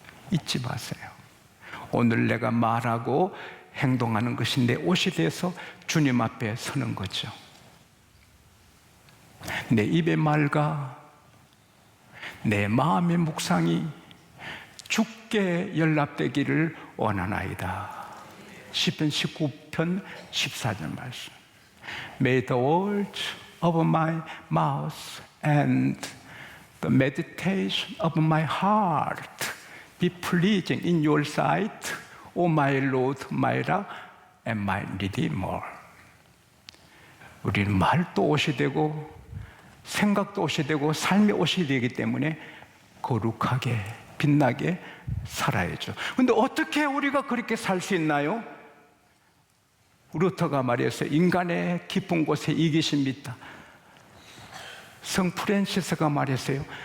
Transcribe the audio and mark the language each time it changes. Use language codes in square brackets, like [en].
[ko] 잊지 마세요. 오늘 내가 말하고 행동하는 것이 내 옷이 돼서 주님 앞에 서는 거죠. 내 입의 말과 내 마음의 묵상이 주께 연락되기를 원하나이다. 시편 19편 14절 말씀. [en] May the words of my mouth and the meditation of my heart be pleasing in your sight, O my Lord, my rock and my Redeemer. [ko] 우리는 말도 옷이 되고 생각도 옷이 되고 삶의 옷이 되기 때문에 거룩하게 빛나게 살아야죠. 그런데 어떻게 우리가 그렇게 살 수 있나요? 루터가 말했어요. 인간의 깊은 곳에 이기심이 있다. 성 프란시스가 말했어요.